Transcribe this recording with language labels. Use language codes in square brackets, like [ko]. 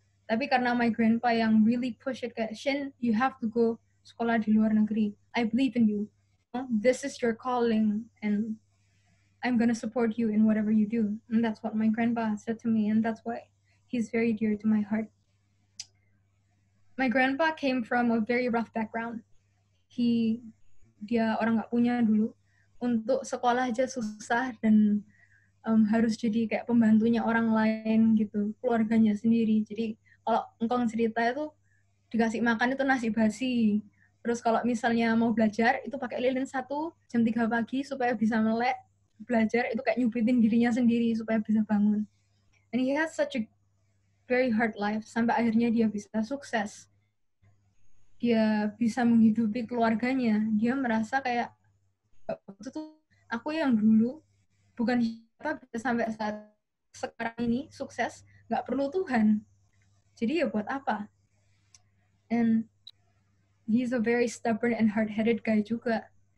[id] Tapi karena [en] my grandpa yang really push it [id] kayak, [en] Shin, you have to go [id] sekolah di luar negeri. [en] I believe in you. This is your calling and I'm gonna support you in whatever you do. And that's what my grandpa said to me, and that's why he's very dear to my heart. My grandpa came from a very rough background. [id] Dia orang nggak punya dulu. Untuk sekolah aja susah dan harus jadi kayak pembantunya orang lain gitu, keluarganya sendiri. Jadi kalau engkong cerita itu dikasih makan itu nasi basi. Terus kalau misalnya mau belajar itu pakai lilin 1 jam 3 pagi supaya bisa melek. Belajar itu kayak nyubitin dirinya sendiri supaya bisa bangun. [en] And he has such a very hard life [id] sampai akhirnya dia bisa sukses. Dia bisa menghidupi keluarganya. Dia merasa kayak waktu itu aku yang dulu bukan siapa bisa sampai saat sekarang ini sukses, nggak perlu Tuhan. Jadi ya buat apa? [en] And he's a very stubborn and hard-headed guy juga.